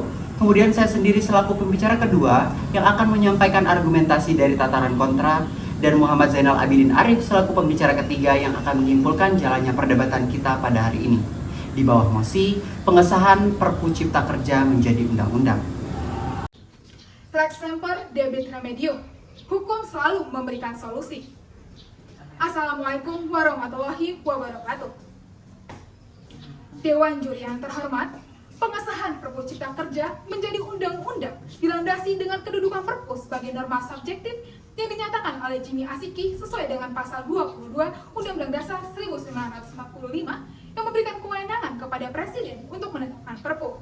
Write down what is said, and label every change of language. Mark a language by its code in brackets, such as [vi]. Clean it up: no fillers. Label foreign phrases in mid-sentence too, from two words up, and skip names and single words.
[id] Kemudian saya sendiri selaku pembicara kedua yang akan menyampaikan argumentasi dari tataran kontra, dan Muhammad Zainal Abidin Arif selaku pembicara ketiga yang akan menyimpulkan jalannya perdebatan kita pada hari ini. Di bawah mosi, pengesahan Perpu Cipta Kerja menjadi undang-undang. [la] Lex semper debit remedium. [id] Hukum selalu memberikan solusi. [ar] السلام عليكم ورحمة الله وبركاته. [id] Dewan Juri yang terhormat, pengesahan Perpu Cipta Kerja menjadi undang-undang dilandasi dengan kedudukan Perpu sebagai norma subjektif yang dinyatakan oleh Jimmy Asiki sesuai dengan pasal 22 Undang-Undang Dasar 1945 yang memberikan kewenangan kepada Presiden untuk menetapkan Perpu.